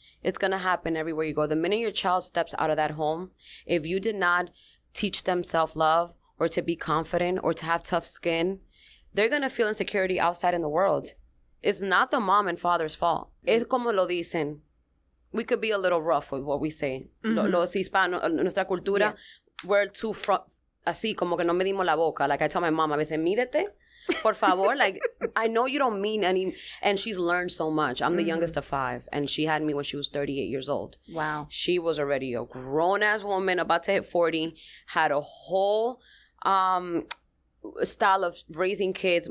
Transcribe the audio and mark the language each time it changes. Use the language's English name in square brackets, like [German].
[English] It's going to happen everywhere you go. The minute your child steps out of that home, if you did not teach them self-love or to be confident or to have tough skin, they're going to feel insecurity outside in the world. It's not the mom and father's fault. [Spanish] Es como lo dicen. [English] We could be a little rough with what we say. Mm-hmm. [Spanish] Los hispanos, nuestra cultura, [English] we're too [Spanish] así, como que no medimos la boca. [English] Like I tell my mom, [Spanish] a veces, mírete. Por favor, [English] like, I know you don't mean any, and she's learned so much. I'm the youngest of 5, and she had me when she was 38 years old. Wow. She was already a grown-ass woman, about to hit 40, had a whole style of raising kids.